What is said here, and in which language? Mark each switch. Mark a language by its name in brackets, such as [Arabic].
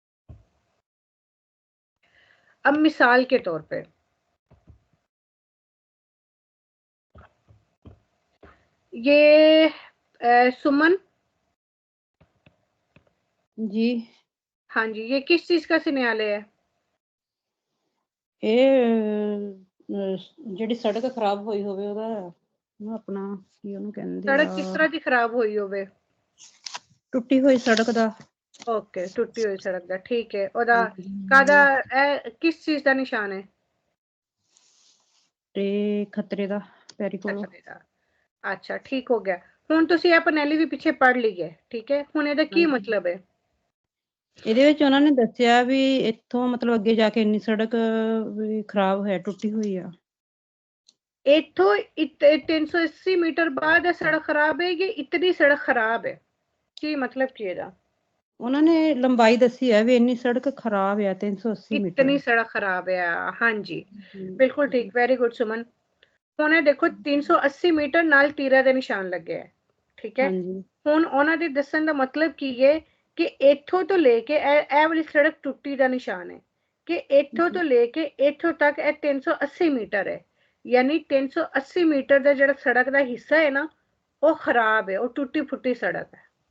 [Hindi] अब मिसाल के तौर पे ये सुमन जी हाँ जी, ये किस चीज का सिन्याले है? ये [Punjabi] ਜਿਹੜੀ ਸੜਕ ਖਰਾਬ ਹੋਈ ਹੋਵੇ ਉਹਦਾ ਨਾ ਆਪਣਾ ਕੀ ਉਹਨੂੰ ਕਹਿੰਦੇ ਸੜਕ ਕਿਸ ਤਰ੍ਹਾਂ ਦੀ ਖਰਾਬ ਹੋਈ ਹੋਵੇ? ਟੁੱਟੀ ਹੋਈ ਸੜਕ ਦਾ। ਓਕੇ, ਟੁੱਟੀ ਹੋਈ ਸੜਕ ਦਾ, ਠੀਕ ਹੈ। ਉਹਦਾ ਕਾਹਦਾ ਕਿਸ ਚੀਜ਼ ਦਾ ਨਿਸ਼ਾਨ ਹੈ? ਤੇ ਖਤਰੇ ਦਾ, ਪੈਰੀ ਕੋਲੋਂ। ਖਤਰੇ ਦਾ। ਅੱਛਾ, ਠੀਕ ਹੋ ਗਿਆ। ਹੁਣ ਤੁਸੀਂ ਇਹ ਪਨੈਲੀ ਵੀ ਪਿੱਛੇ ਪੜ੍ਹ ਲਈ ਹੈ, ਠੀਕ ਹੈ। ਹੁਣ ਇਹਦਾ ਕੀ ਮਤਲਬ ਹੈ? ਇਹਦੇ ਵਿੱਚ ਉਹਨਾਂ ਨੇ ਦੱਸਿਆ ਵੀ ਇੱਥੋਂ ਮਤਲਬ ਅੱਗੇ ਜਾ ਕੇ ਇੰਨੀ ਸੜਕ ਵੀ ਖਰਾਬ ਹੈ, ਟੁੱਟੀ ਹੋਈ ਆ। [Hindi] ਇੱਥੋਂ 380 मीटर बाद सड़क खराब है कि इतनी सड़क खराब है? [Punjabi] ਕੀ मतलब ਕੀ ਇਹਦਾ? ਉਹਨਾਂ ਨੇ ਲੰਬਾਈ ਦੱਸੀ ਹੈ ਵੀ ਇੰਨੀ ਸੜਕ ਖਰਾਬ ਆ 380 ਮੀਟਰ। [Hindi] इतनी सड़क खराब है, हाँ जी, बिल्कुल ठीक, वेरी गुड सुमन। [Punjabi] ਹੁਣ ਇਹ ਦੇਖੋ 380 ਮੀਟਰ ਨਾਲ ਤੀਰਾਂ ਦੇ ਨਿਸ਼ਾਨ ਲੱਗੇ ਹੈ, ਠੀਕ ਹੈ। ਹੁਣ ਉਹਨਾਂ ਦੇ ਦੱਸਣ ਦਾ ਮਤਲਬ ਕੀ ਹੈ ਕਿ ਇੱਥੋਂ ਤੋਂ ਲੈ ਕੇ ਇਹ ਵਾਲੀ ਸੜਕ ਟੁੱਟੀ ਦਾ ਨਿਸ਼ਾਨ ਹੈ ਕਿ ਇੱਥੋਂ ਤੋਂ ਲੈ ਕੇ ਇੱਥੋਂ ਤੱਕ ਇਹ 380 ਮੀਟਰ ਹੈ। यानी 380 मीटर ਦਾ ਜਿਹੜਾ ਸੜਕ ਦਾ ਹਿੱਸਾ ਹੈ ਨਾ, ਉਹ ਖਰਾਬ ਹੈ, ਉਹ ਟੁੱਟੀ ਫੁੱਟੀ ਸੜਕ ਹੈ।